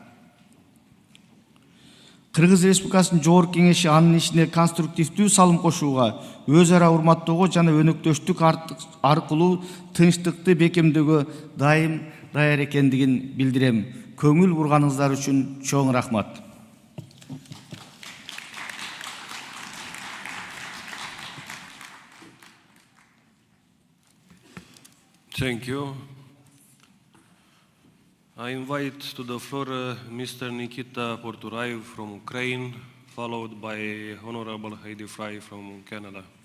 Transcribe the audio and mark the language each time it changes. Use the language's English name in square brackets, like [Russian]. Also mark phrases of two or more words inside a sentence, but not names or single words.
[Kyrgyz] Кыргыз Республикасынын Жогорку Кеңеши анын ишине конструктивдүү салым кошууга, өз ара урматтоого жана өнөктөштүк аркылуу тынчтыкты бекемдөөгө дайым даяр экендигин билдирем. Көңүл бурганыңыздар үчүн чоң рахмат. [English] Thank you. I invite to the floor Mr. Nikita Porturaev from Ukraine, followed by Honorable Heidi Fry from Canada.